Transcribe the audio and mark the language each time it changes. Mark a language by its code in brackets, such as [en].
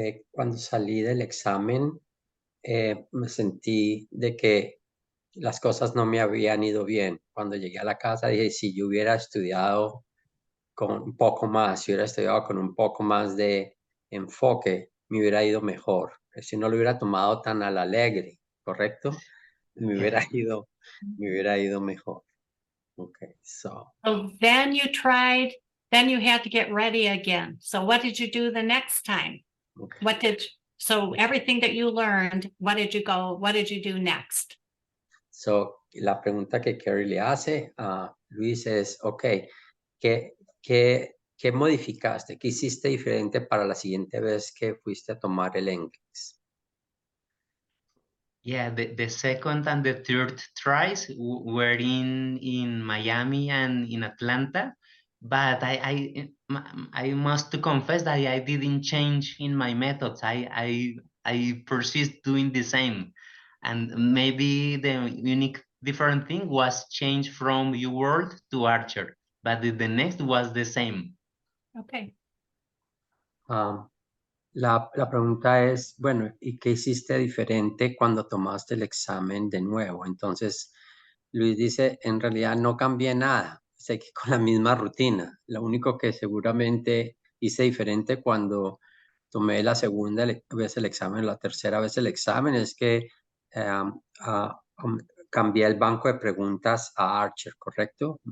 [es] Cuando salí del examen, me sentí de que las cosas no me habían ido bien. Cuando llegué a la casa dije, si yo hubiera estudiado con un poco más, si hubiera estudiado con un poco más de enfoque, me hubiera ido mejor. Si no lo hubiera tomado tan al alegre, ¿correcto? Me hubiera ido mejor. [en] Okay, so then you had to get ready again. So what did you do the next time? okay. So everything that you learned, what did you do next? [es] So, la pregunta que Kerry le hace a Luis es, ok, ¿qué modificaste? ¿Qué hiciste diferente para la siguiente vez que fuiste a tomar el NCLEX? [en] Yeah, the second and the third tries were in Miami and in Atlanta, but I must confess that I didn't change in my methods. I persist doing the same, and maybe the unique different thing was change from UWorld to Archer, but the next was the same. Okay. [es] La pregunta es, bueno, ¿y qué hiciste diferente cuando tomaste el examen de nuevo? Entonces, Luis dice, en realidad no cambié nada, seguí con la misma rutina. Lo único que seguramente hice diferente cuando tomé la segunda vez el examen, la tercera vez el examen, es que cambié el banco de preguntas a Archer, ¿correcto?